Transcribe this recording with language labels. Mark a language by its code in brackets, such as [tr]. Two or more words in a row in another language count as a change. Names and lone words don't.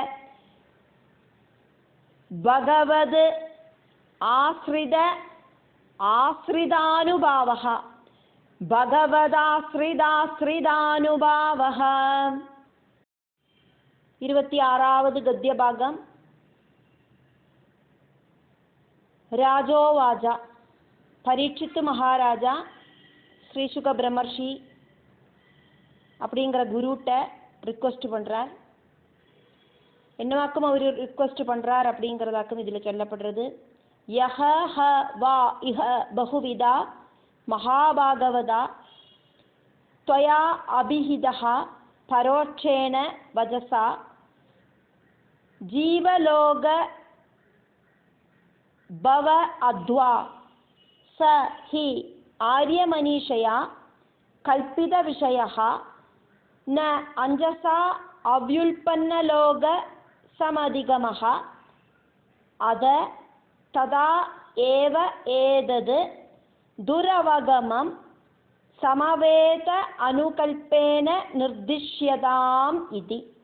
[sa] भगवद् आश्रितानुभावः भगवदाश्रिताश्रितानुभावः 26வது गद्यभागं राजोवाच परीक्षित महाराजा [ta] ஸ்ரீசுக பிரம்மர்ஷி அப்படிங்கிற குருட்ட ரிக்வெஸ்ட் பண்ணுறார். என்னவாக்கும் அவர் ரிக்வெஸ்ட் பண்ணுறார் அப்படிங்கிறதாக்கும் இதில் சொல்லப்படுறது. [sa] यह ह वा इह बहुविधा महाभागवता त्वया अभिहितः परोक्षेण वचसा जीवलोक भव अद्वा स हि आर्यमनीषया कल्पितविषयः न अञ्जसा अव्युल्पन्नलोक समधिगमः अद तदा एव एतद् दुरवगमं समवेत अनुकल्पेन निर्दिश्यताम् इति.